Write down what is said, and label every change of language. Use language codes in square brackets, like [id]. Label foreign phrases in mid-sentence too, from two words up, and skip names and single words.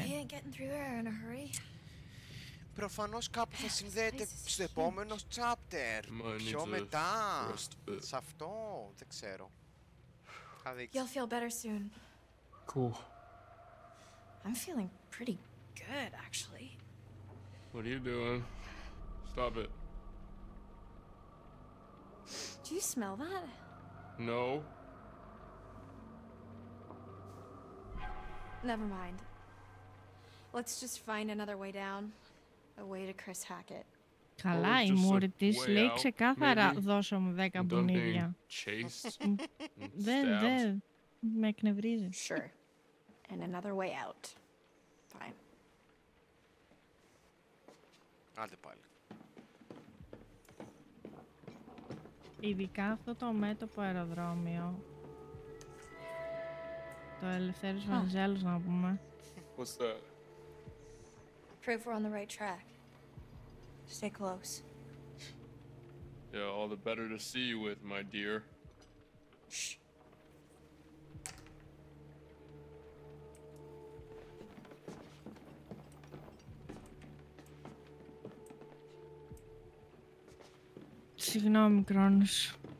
[en] He ain't getting through there in a hurry. [el] Προφανώς κάπου θα συνδέεται στο επόμενο chapter. [en] Might need [el] Πιο [en] to [el] μετά. [en] rest a bit. [el] Σε αυτό δεν ξέρω. Θα δείξει. [en] You'll feel better soon. Cool. I'm feeling pretty good, actually. What are you doing? Stop it. Do you smell that? No. Never mind. Let's just find another way down. A way to Chris Hackett. [el] Καλά, [en] Or [el] η [en] just [el] μούρη [en] a [el] της [en] way [el] λέει [en] out, [el] ξεκάθαρα [en] maybe. [el] δώσε μου 10 [en] I'm done being [el] μπουνίδια. [en] chased and [el] Δεν, [en] stabbed. [el] δεν. Με εκνευρίζει. [en] Sure. And another way out. Fine. [el] Άντε πάλι. Ειδικά αυτό το μέτωπο αεροδρόμιο. Το Ελευθέριος Βενιζέλος να πούμε. [en] What's that? Prove we're on the right track. Stay close. Yeah, all the better to see you with, my dear. Shh. [el] Συγγνώμη, Κρόνος.